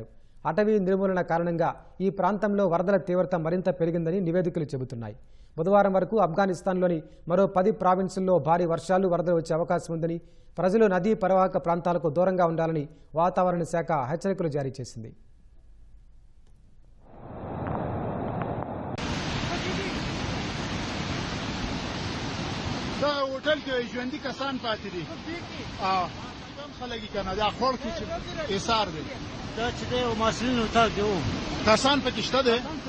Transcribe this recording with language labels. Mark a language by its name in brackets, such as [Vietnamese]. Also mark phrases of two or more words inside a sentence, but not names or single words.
[Telugu] అటవీ నిర్మూలన కారణంగా ఈ ప్రాంతంలో వరదల తీవ్రత మరింత పెరిగిందని నివేదికలు చెబుతున్నాయి. బుధవారం వరకు ఆఫ్ఘనిస్తాన్లోని మరో 10 ప్రావిన్సుల్లో భారీ వర్షాలు, వరదలు వచ్చే అవకాశం ఉందని, ప్రజలు నదీ పరివాహక ప్రాంతాలకు దూరంగా ఉండాలని వాతావరణ శాఖ హెచ్చరికలు జారీ చేసింది. [Pashto] دا هوټل کې ژوندۍ کسان پاتې دي. کم خلک یې کنه دا خور کې چې ایثار دی دا چې دی او ماشینونو ته دی کسان پکې شته دی.